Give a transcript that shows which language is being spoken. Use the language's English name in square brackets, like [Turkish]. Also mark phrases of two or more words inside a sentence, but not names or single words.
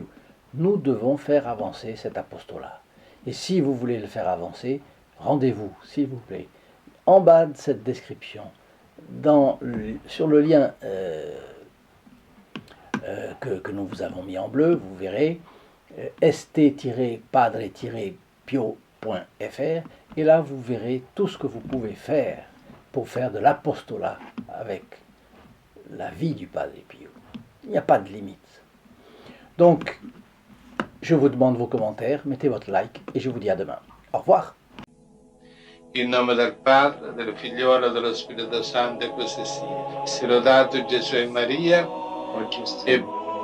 [French] Nous devons faire avancer cet apostolat. Et si vous voulez le faire avancer, rendez-vous, s'il vous plaît, en bas de cette description, sur le lien que nous vous avons mis en bleu, vous verrez st-padre-pio.fr, et là vous verrez tout ce que vous pouvez faire pour faire de l'apostolat avec la vie du Padre Pio. Il n'y a pas de limite. Donc, je vous demande vos commentaires, mettez votre like et je vous dis à demain. Au revoir. [Italian] In nome del Padre, del Figliolo e dello Spirito Santo, e così sia. Sia lodato Gesù e Maria, e